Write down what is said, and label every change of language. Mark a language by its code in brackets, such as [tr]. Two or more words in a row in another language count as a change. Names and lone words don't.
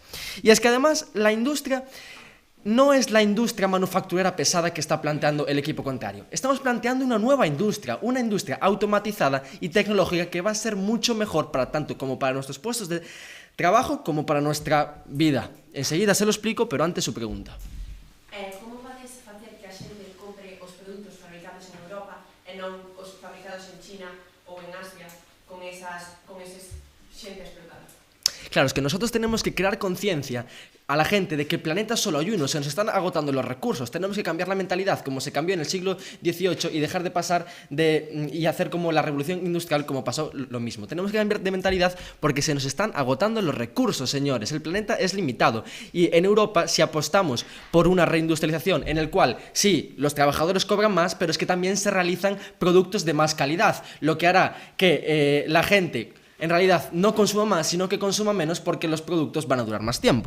[es] Y es que además la industria no es la industria manufacturera pesada que está planteando el equipo contrario. Estamos planteando una nueva industria, una industria automatizada y tecnológica que va a ser mucho mejor para tanto como para nuestros puestos de trabajo como para nuestra vida. Enseguida se lo explico, pero antes su pregunta. [gl] Como vades facer que a xente compre os produtos fabricados en Europa e non os fabricados en China ou en Asia con eses xente explotada? [es] Claro, es que nosotros tenemos que crear conciencia a la gente de que el planeta solo hay uno, se nos están agotando los recursos, tenemos que cambiar la mentalidad como se cambió en el siglo XVIII y dejar de pasar y hacer como la revolución industrial como pasó lo mismo. Tenemos que cambiar de mentalidad porque se nos están agotando los recursos, señores, el planeta es limitado y en Europa si apostamos por una reindustrialización en el cual sí, los trabajadores cobran más, pero es que también se realizan productos de más calidad, lo que hará que la gente en realidad no consuma más, sino que consuma menos porque los productos van a durar más tiempo.